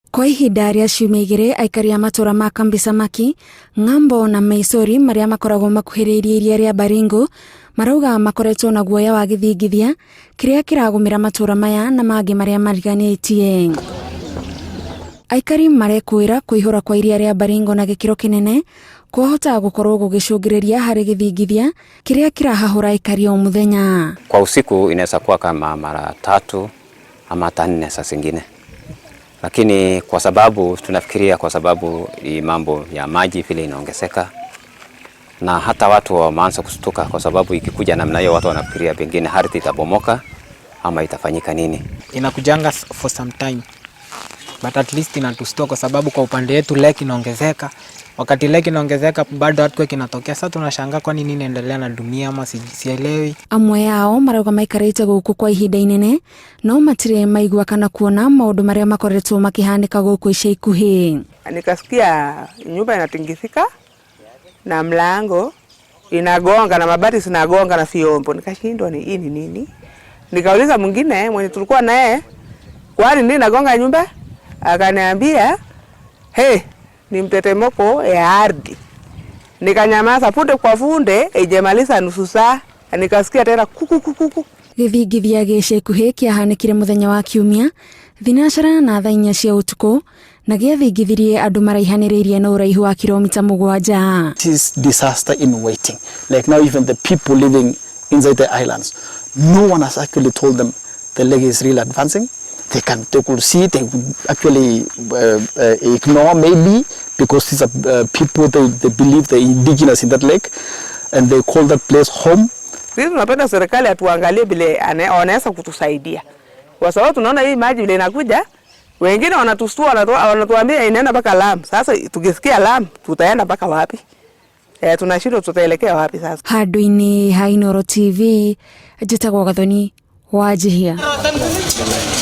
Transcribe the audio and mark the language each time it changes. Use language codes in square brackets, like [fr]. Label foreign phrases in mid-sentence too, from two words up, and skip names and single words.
[ki] Kwa ihinda rĩa ciumia igĩrĩ, aikari a matura ma Kambi Samaki, Ng'ambo na Meisori marĩa makoragwo makuhĩrĩirie iria rĩa Baringo marauga makoretwo na guoya wa gĩthingithia kĩrĩa kĩragũmĩra matura maya na mangĩ marĩa mariganĩtie. Aikari marekũĩra kũihũra kwa iria rĩa Baringo na gĩkĩro kĩnene kwahota gũkorwo gũgĩcũngĩrĩria harĩ gĩthingithia kĩrĩa kĩrahahũra aikari o mũthenya. [sw] Kwa usiku inaweza kuwa kama mara 3 ama 4 saa zingine. Lakini kwa sababu tunafikiria kwa sababu mambo ya maji vile inaongezeka na hata watu wameanza kustuka kwa sababu ikikuja namna hiyo watu wanafikiria pengine ardhi itabomoka ama itafanyika nini. Inakujanga [en] for some time but at least [sw] inatustua kwa sababu kwa upande wetu lake inaongezeka. Wakati lake inaongezeka bado watu kinatokea. Sasa tunashangaa kwa nini inaendelea na dunia ama sielewi. [ki] Amwe yao marauga maikarĩte gũkũ kwa ihinda inene no matire maigua kana kuona maũndũ marĩa makoretwo makihanĩka gũkũ ica ikuhĩ. [sw] Nikasikia nyumba inatingizika na mlango inagonga na mabati zinagonga na vyombo. Nikashindwa ni hii ni nini? Nikauliza mwingine mwenye tulikuwa naye, kwani nini nagonga nyumba? Akaniambia, "Hey, ni mtetemeko ya ardhi." Nikanyamaza punde kwa funde, ijemaliza nusu saa, nikasikia tena kuku. [ki] Gĩthingithia gĩca ikuhĩ kĩahanĩkire mũthenya wa Kiumia thinacara na thaa 4 cia ũtukũ na gĩathingithirie andũ maraihanĩrĩirie na ũraihu wa kilomita 7. [en] It is disaster in waiting. Like now even the people living inside the islands, no one has actually told them the lake is really advancing. They could see, they would actually ignore maybe because these are people, they believe they're indigenous in that lake and they call that place home. [sw] Sisi tunapenda serikali atuangalie vile anaweza kutusaidia. Kwa sababu tunaona hii maji vile inakuja, wengine wanatustua wanatuambia inaenda mpaka Lamu. Sasa tukisikia Lamu tutaenda mpaka wapi? Tunashindwa tutaelekea wapi sasa? [ki] Handũ-inĩ ha Inooro TV, njĩtagwo Gathoni Wanjihia.